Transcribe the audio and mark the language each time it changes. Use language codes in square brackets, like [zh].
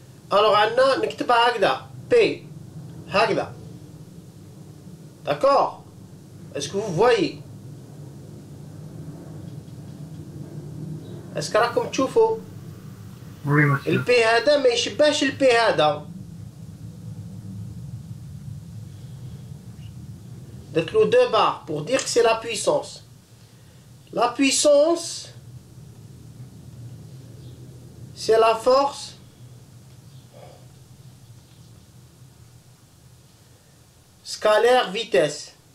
[fr] Alors, on [ar] نكتبها هكذا P هكذا. [fr] D'accord? Est-ce que vous voyez? Est-ce que [ar] راكم تشوفوا؟ [fr] Oui, monsieur. [ar] ال P هذا ما يشبهش ال P هذا. درت له [fr] 2 barres pour dire que c'est la puissance. La puissance, c'est la force scalaire vitesse.